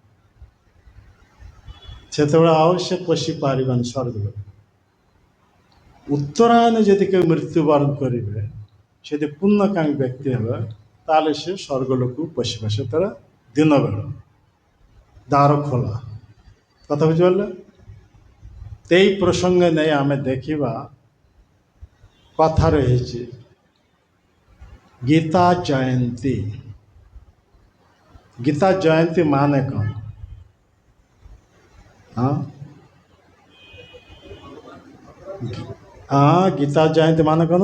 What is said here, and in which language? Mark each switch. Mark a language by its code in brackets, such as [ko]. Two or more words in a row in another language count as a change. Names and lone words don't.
[or] ସେତେବେଳେ ଆଉ ସେ ପଶି ପାରିବନି ସ୍ୱର୍ଗ। ଉତ୍ତରାୟଣ ଯଦି କେହି ମୃତ୍ୟୁବରଣ କରିବେ, ଯଦି ପୁଣ୍ୟକାମୀ ବ୍ୟକ୍ତି ହେବେ, ତାହେଲେ ସେ ସ୍ୱର୍ଗ ଲୋକକୁ ପଶିବ। ସେତେବେଳେ ଦିନ ବେଳ ଦ୍ୱାର ଖୋଲା। କଥା ବୁଝିପାରିଲେ? ଏହି ପ୍ରସଙ୍ଗେ ନେଇ ଆମେ ଦେଖିବା କଥା ରହିଛି ଗୀତା ଜୟନ୍ତୀ। ଗୀତା ଜୟନ୍ତୀ ମାନେ କ'ଣ? ଗୀତା ଜୟନ୍ତୀ ମାନେ କ'ଣ?